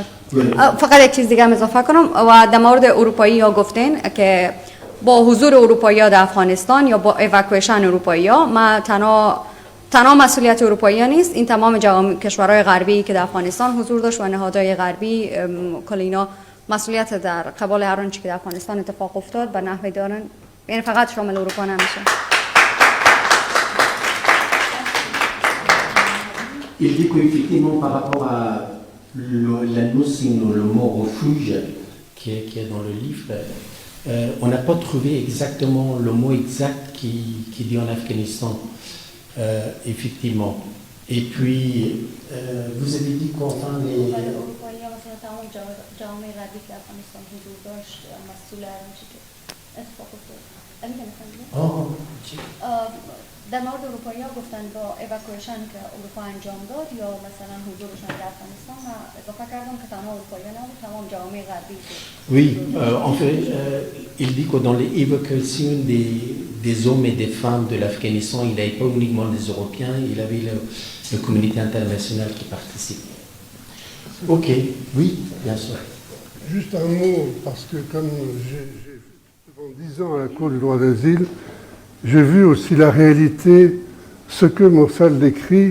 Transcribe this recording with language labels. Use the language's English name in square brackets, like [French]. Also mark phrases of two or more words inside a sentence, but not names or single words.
[Persian] فقط یک چیز دیگه هم اضافه کنم و در مورد اروپایی ها گفتین که با حضور اروپایی ها در افغانستان یا با ایواکویشن اروپایی ها ما تنها مسئولیت اروپایی ها نیست، این تمام کشورهای غربی که در افغانستان حضور داشت و نهادهای غربی کل اینا مسئولیت در قبال هر آنچه که در افغانستان اتفاق افتاد به نحوی دارن، یعنی فقط شامل اروپا نمیشه. [French] Il dit qu'effectivement, par rapport à la notion, le mot refuge qui est dans le livre, on n'a pas trouvé exactement le mot exact qui dit en Afghanistan, effectivement. Et puis, vous avez dit qu'enfin les... Oh. [Persian] در مورد اروپایی ها گفتن با ایواکویشن که اروپا انجام داد یا مثلا حضورشان در افغانستان و اضافه کردم که تنها اروپایی ها نبود، تمام جامعه غربی بود. [French] Oui, en fait, il dit que dans les évacuations des hommes et des femmes de l'Afghanistan, il n'avait pas uniquement des Européens, il avait la communauté internationale qui participait. Ok, oui, bien sûr. Juste un mot, parce que comme j'ai pendant 10 ans à la Cour du droit d'asile, j'ai vu aussi la réalité, ce que Mossal décrit.